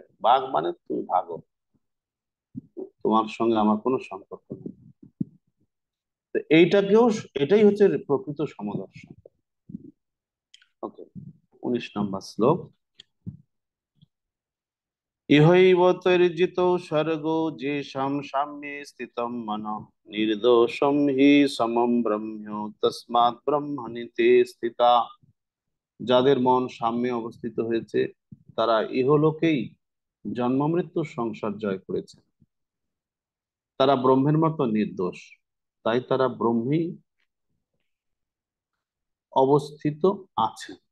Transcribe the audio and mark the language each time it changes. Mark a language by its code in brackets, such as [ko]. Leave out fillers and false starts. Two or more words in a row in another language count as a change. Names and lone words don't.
[bn] বাঘ মানে তুমি ভাগো, তোমার সঙ্গে আমার কোনো সম্পর্ক নেই। তো এটাই হচ্ছে প্রকৃত সমদর্শন। ওকে, 19 নম্বর শ্লোক। [sa] ইহৈব তৈর্জিত স্বর্গো যেষাং সাম্যে স্থিতম মনঃ নির্দোষম হি সমম ব্রহ্ম তস্মাৎ ব্রহ্মণি তে স্থিতা। [bn] যাদের মন সাম্যে অবস্থিত হয়েছে, তারা ইহলোকেই জন্ম মৃত্যুর সংসার জয় করেছে। তারা ব্রহ্মের মতো নির্দোষ, তাই তারা ব্রহ্মেই অবস্থিত আছে।